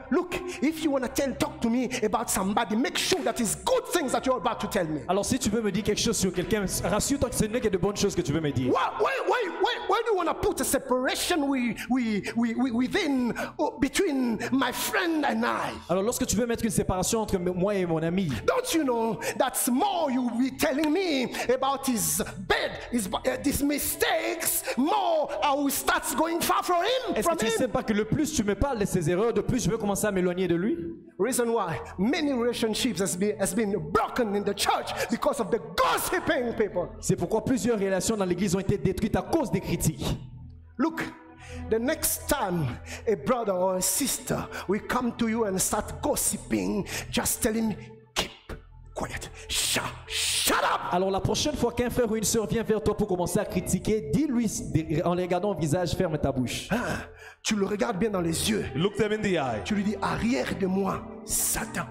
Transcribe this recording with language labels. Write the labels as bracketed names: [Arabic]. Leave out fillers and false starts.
[English] Look, if you want to talk to me about somebody, make sure that it's good things that you're about to tell me. [French] Alors si tu veux me dire quelque chose sur quelqu'un, rassure-toi que ce n'est que de bonnes choses que tu veux me dire. [English] Why do you want to put a separation within between my friend and I? [French] Alors lorsque tu veux mettre une séparation entre moi et mon ami, [English] Don't you know that's more you will be telling me about his bad, his mistakes, more I will start going far from him. [French] est-ce que tu ne sais pas que le plus tu me parles de ses erreurs, de plus je veux commencer à m'éloigner de lui? [English] Reason why many relationships has been broken in the church because of the gossiping people. [French] C'est pourquoi plusieurs relations dans l'église ont été détruites à cause des critiques. [English] Look, the next time a brother or a sister will come to you and start gossiping, just tell him, keep quiet. Shut up. [French] Alors la prochaine fois qu'un frère ou une sœur vient vers toi pour commencer à critiquer, dis-lui en les regardant au visage, ferme ta bouche. Ah, tu le regardes bien dans les yeux. [English] Look them in the eye. [French] Tu lui dis, arrière de moi, Satan.